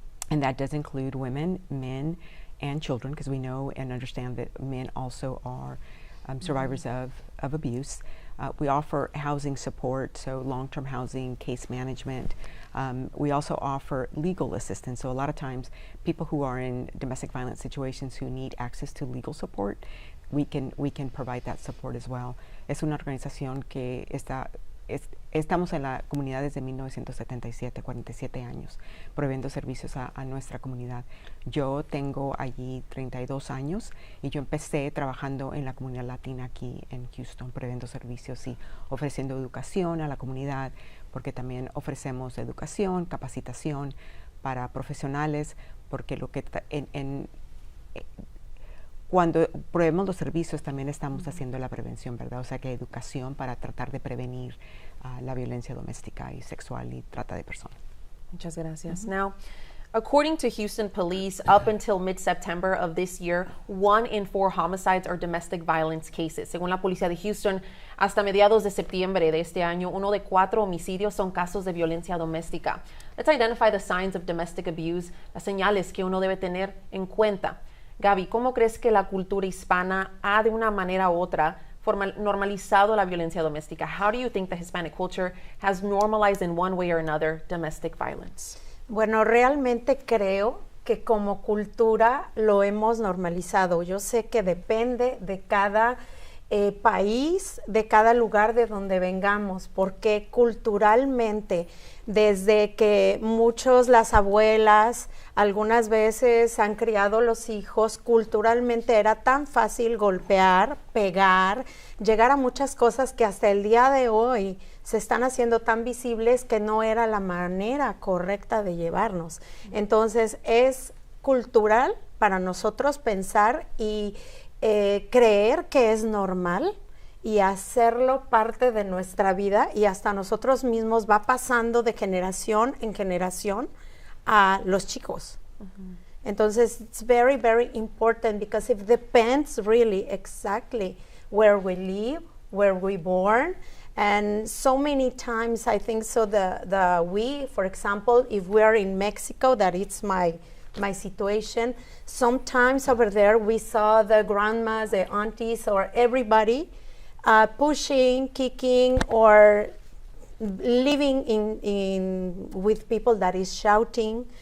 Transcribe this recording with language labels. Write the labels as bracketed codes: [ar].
[en] And that does include women, men, and children, because we know and understand that men also are survivors of abuse. We offer housing support, so long-term housing, case management. We also offer legal assistance. So a lot of times, people who are in domestic violence situations who need access to legal support, we can provide that support as well. [es] Es una organización que estamos en la comunidad desde 1977, 47 años, proveyendo servicios a nuestra comunidad. Yo tengo allí 32 años y yo empecé trabajando en la comunidad latina aquí en Houston, proveyendo servicios y ofreciendo educación a la comunidad, porque también ofrecemos educación, capacitación para profesionales, porque lo que cuando proveemos los servicios también estamos haciendo la prevención, ¿verdad? O sea que educación para tratar de prevenir la violencia doméstica y sexual y trata de personas. Muchas gracias. [en] Now, according to Houston police, up until mid-September of this year, 1 in 4 homicides are domestic violence cases. [es] Según la policía de Houston, hasta mediados de septiembre de este año, 1 de 4 homicidios son casos de violencia doméstica. [en] Let's identify the signs of domestic abuse, [es] las señales que uno debe tener en cuenta. Gaby, ¿cómo crees que la cultura hispana ha de una manera u otra normalizado la violencia doméstica? [en] How do you think the Hispanic culture has normalized in one way or another domestic violence? [es] Bueno, realmente creo que como cultura lo hemos normalizado. Yo sé que depende de cada país, de cada lugar de donde vengamos, porque culturalmente, desde que las abuelas algunas veces han criado los hijos, culturalmente era tan fácil golpear, pegar, llegar a muchas cosas que hasta el día de hoy se están haciendo tan visibles que no era la manera correcta de llevarnos. Entonces es cultural para nosotros pensar y creer que es normal y hacerlo parte de nuestra vida, y hasta nosotros mismos va pasando de generación en generación a los chicos. Entonces [en] it's very, very important, because it depends really exactly where we live, where we born. And so many times I think so we, for example, if we are in Mexico, that it's my situation, sometimes over there we saw the grandmas, the aunties, or everybody pushing, kicking, or living with people that is shouting.